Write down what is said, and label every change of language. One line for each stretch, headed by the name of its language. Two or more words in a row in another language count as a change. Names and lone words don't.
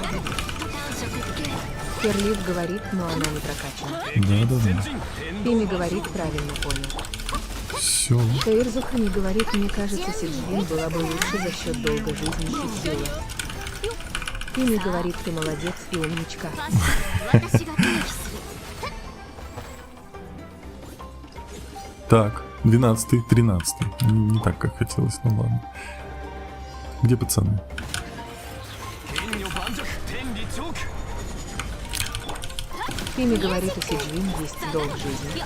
Russian: Керлив говорит, но она не прокачана. Да. Тимми говорит, правильно понял. Все. Каирзухани говорит, мне кажется, Сиджвин была бы лучше за счет долга жизни и силы. Тимми говорит, ты молодец и умничка.
Japanese: 私が提起する
Russian: Так, 12, 13. Не так, как хотелось, ну ладно. Где пацаны? Фими говорит, у Сиджин есть долг жизни.